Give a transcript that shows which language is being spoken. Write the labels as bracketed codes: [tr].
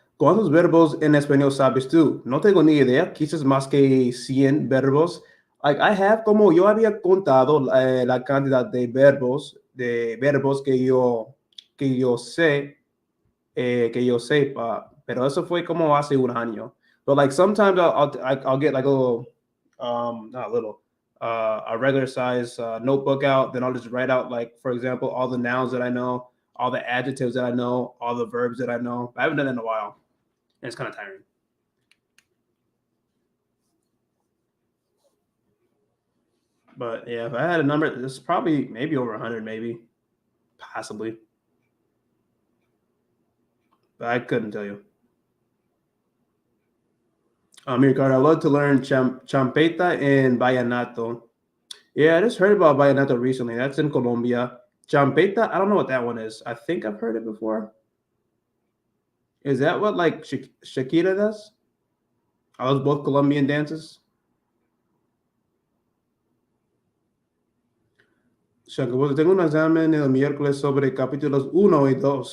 [es] ¿Cuántos verbos en español sabes tú? No tengo ni idea. Quizás más que 100 verbos. [en] Like I have, [es] como yo había contado la cantidad de verbos que yo sé, que yo sepa, pero eso fue como hace un año. [en] But like sometimes I'll get like a little, not a little, a regular size notebook out. Then I'll just write out like, for example, all the nouns that I know, all the adjectives that I know, all the verbs that I know. I haven't done it in a while, and it's kind of tiring. But yeah, if I had a number, it's probably maybe over 100, maybe, possibly. But I couldn't tell you. Ricardo, I love to learn champeta and vallenato. Yeah, I just heard about vallenato recently. That's in Colombia. Champeta, I don't know what that one is. I think I've heard it before. Is that what like Shakira does? Are those both Colombian dances? [es] Shakira, tengo un examen el miércoles sobre capítulos 1 y 2.